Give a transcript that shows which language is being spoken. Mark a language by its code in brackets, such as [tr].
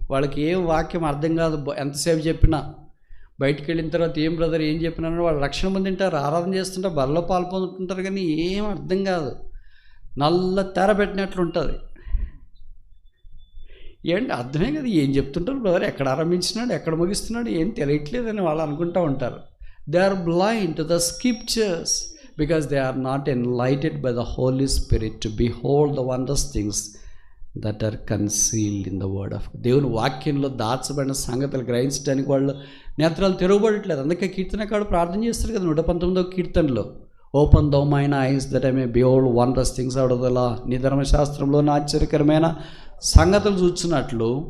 [te] వాళ్ళకి ఏ వాక్యం అర్థం కాదు. ఎంతసేపు చెప్పినా, బయటికి వెళ్ళిన తర్వాత ఏం బ్రదర్ ఏం చెప్పినా వాళ్ళు రక్షణ పొందింటారు, ఆరాధన చేస్తుంటారు, బలలో పాల్పొందుతుంటారు, కానీ ఏం అర్థం కాదు. నల్ల తెర పెట్టినట్లు ఉంటుంది. ఏంటి అర్థమే కదా, ఏం చెప్తుంటారు బ్రదర్, ఎక్కడ ఆరంభించినాడు, ఎక్కడ ముగిస్తున్నాడు, ఏం తెలియట్లేదని వాళ్ళు అనుకుంటూ ఉంటారు. [en] They are blind to the scriptures because they are not enlightened by the Holy Spirit to behold the wondrous things that are concealed in the word of God. [te] దేవుని వాక్యంలో దాచబడిన సంగతులు గ్రహించడానికి వాళ్ళు నేత్రాలు తెరవబడట్లేదు. అందుకే కీర్తనకాడు ప్రార్థన చేస్తారు కదా 119వ కీర్తనలో, [en] Open thou mine eyes that I may behold wondrous things out of the law. [te] నీ ధర్మశాస్త్రంలో ఆశ్చర్యకరమైన సంగతులు చూస్తున్నట్లు.